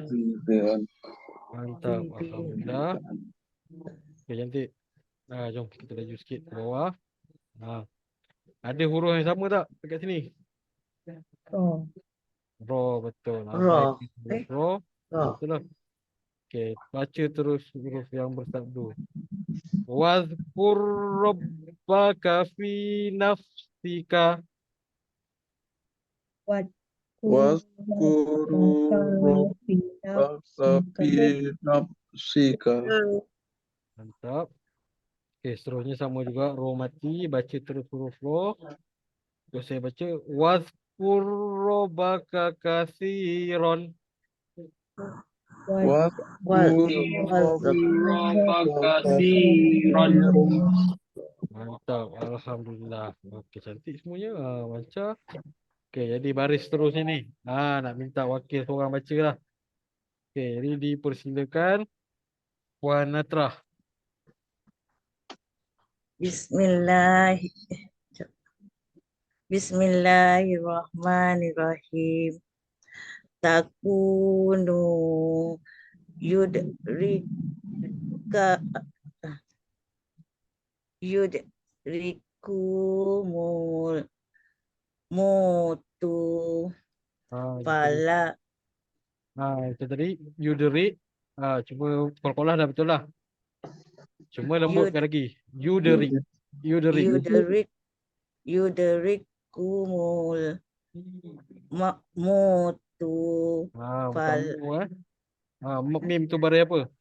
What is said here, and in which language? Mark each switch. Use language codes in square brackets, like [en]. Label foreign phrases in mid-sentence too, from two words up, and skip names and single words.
[ms] Mantap. Alhamdulillah. Okay, cantik. Jom kita laju sikit ke bawah. Ada huruf yang sama tak dekat sini? Oh, Ro, betul. Ro. Baik. Ro. Ro. Betul lah. Okay, baca terus huruf yang bersabdu. [ar] واذكر ربك في نفسك. واذكر ربك في نفسك. [ms] Mantap. Okay, seterusnya sama juga. Ro mati. Baca terus huruf ro. Terus saya baca. [ar] واذكر ربك كثيرا. ربك كثيرا. [ms] Mantap. Alhamdulillah. Okey, cantik semuanya. Lancar. Okey, jadi baris seterusnya ni. Nak minta wakil seorang baca lah. Okey, jadi dipersilakan Puan Natrah. [ar] Bismillah. بسم الله الرحمن الرحيم. تكونوا يدرك يدرككم الموت فلا. [ms] Itu tadi Yuderik. Cuma kolkolah dah betul lah. Cuma lembutkan lagi. Yuderik. [ar] يدرككم الموت [ms] Bukan mu mim tu baris apa?